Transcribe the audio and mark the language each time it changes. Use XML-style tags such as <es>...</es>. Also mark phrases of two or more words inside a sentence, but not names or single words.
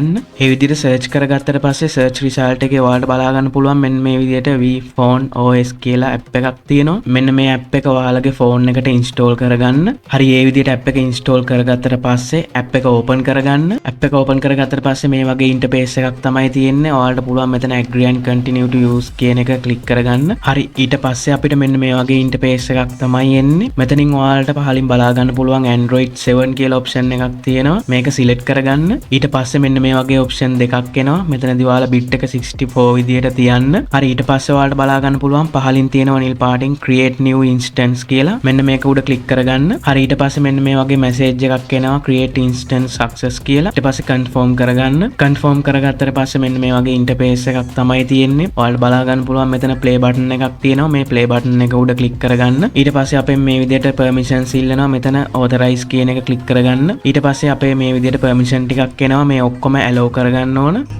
<si>ඒ විදිහට search කරගත්තට පස්සේ</si> <en>search result</en> <si>එකේ ඔයාලට බලා ගන්න පුළුවන් මෙන්න මේ විදිහට vPhone OS කියලා app එකක් තියෙනවා. මෙන්න මේ app එක ඔයාලගේ phone එකට install කරගන්න. හරි ඒ විදිහට app එක install කරගත්තට පස්සේ app එක open කරගන්න. app එක open කරගත්තට පස්සේ මේ වගේ interface එකක් තමයි තියෙන්නේ. ඔයාලට පුළුවන් මෙතන</si> <en>agree and continue to use</en> <si>කියන එක click කරගන්න. හරි ඊට පස්සේ අපිට මෙන්න මේ වගේ interface එකක් තමයි එන්නේ. මෙතනින් ඔයාලට පහලින් බලා ගන්න පුළුවන් Android 7 කියලා option එකක් තියෙනවා. මේක select කරගන්න. ඊට පස්සේ මෙන්න මේ වගේ option දෙකක් එනවා. මෙතනදී ඔයාලා bit එක 64 විදියට තියන්න. හරි ඊට පස්සේ ඔයාලට බලා ගන්න පුළුවන් පහලින් තියෙනවා නිල් පාටින්</si> <en>create new instance</en> <si>කියලා. මෙන්න මේක උඩ click කරගන්න. හරි ඊට පස්සේ මෙන්න මේ වගේ message එකක් එනවා</si> <en>create instance success</en> <si>කියලා. ඊට පස්සේ confirm කරගන්න. confirm කරගත්තට පස්සේ මෙන්න මේ වගේ interface එකක් තමයි තියෙන්නේ. ඔයාලට බලා ගන්න පුළුවන් මෙතන</si> <en>play button</en> <si>එකක් තියෙනවා. මේ</si> <en>play button</en> <si>එක උඩ click කරගන්න. ඊට පස්සේ අපෙන් මේ විදියට permissions ඉල්ලනවා. මෙතන authorize කියන එක click කරගන්න. ඊට පස්සේ අපේ මේ විදියට permission ටිකක් එනවා. මේ ඔක්කොම allow කරගන්න ඕන.</si>